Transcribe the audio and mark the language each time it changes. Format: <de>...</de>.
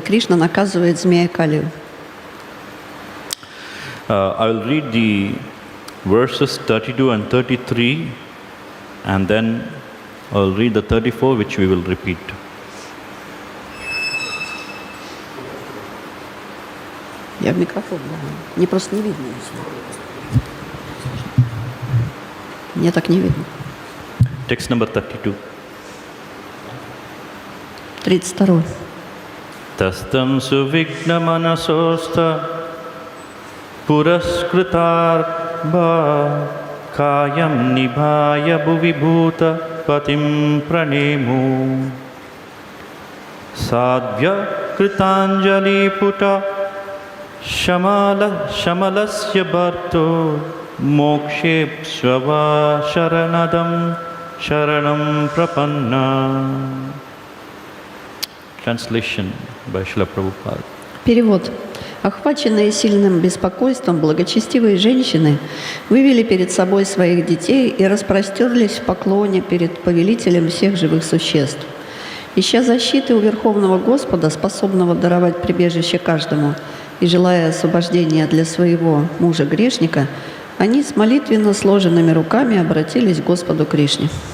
<ru>Кришна наказывает змея Калию.</ru> <en>I will read the verses 32 and 33, and then I will read the 34, which we will repeat.</en> <ru>Я в микрофон, да. Мне просто не видно. Мне так не видно.</ru> <en>Text number 32. 32.</en> <sa>Tastam suvigna manasosta puraskritarva kayam nibhaya bhuvibhuta patim pranemu sadhya kritanjali puta shamalasya bharto mokshe swava sharanadam sharanam prapanna.</sa> <en>Translation by Srila Prabhupada.</en> <ru>Перевод. Охваченные сильным беспокойством, благочестивые женщины вывели перед собой своих детей и распростерлись в поклоне перед повелителем всех живых существ. Ища защиты у Верховного Господа, способного даровать прибежище каждому, и желая освобождения для своего мужа-грешника, они с молитвенно сложенными руками обратились к Господу Кришне.</ru>